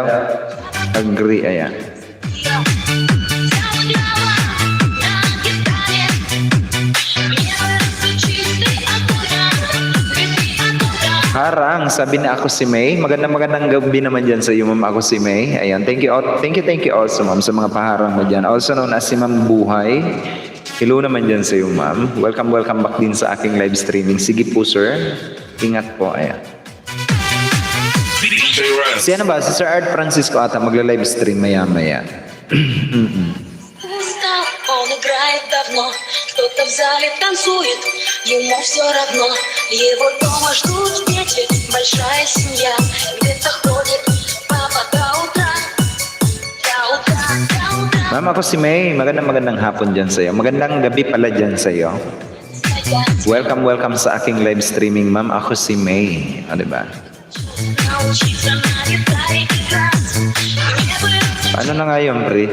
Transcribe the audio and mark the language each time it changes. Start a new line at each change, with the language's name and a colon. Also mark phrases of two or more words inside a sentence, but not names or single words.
Filipino: Agree, ayan. Harang, sabi na ako si May. Magandang gabi naman dyan sa iyo, ma'am. Ako si May. Ayan,
English: thank you also,
Filipino: ma'am, sa mga paharang mo dyan.
English: Also known as
Filipino: si Ma'am Buhay. Hello naman dyan sa iyo, ma'am. Welcome back din sa aking
English: live streaming.
Filipino: Sige po, sir. Ingat po, ayan. DJ Rats. Si ano ba? Si Sir Art Francisco ata magla-live stream maya-maya.
Russian: Устал, он играет давно, кто-то в зале танцует, ему все равно. Его дома ждут дети, большая семья, где-то ходит папа до утра.
Filipino: Ma'am, ako si May. Magandang hapon dyan sa iyo. Magandang gabi pala dyan sa iyo. Welcome sa aking
English: live streaming,
Filipino: ma'am. Ako si May. O, diba? Paano na nga yun, Pri?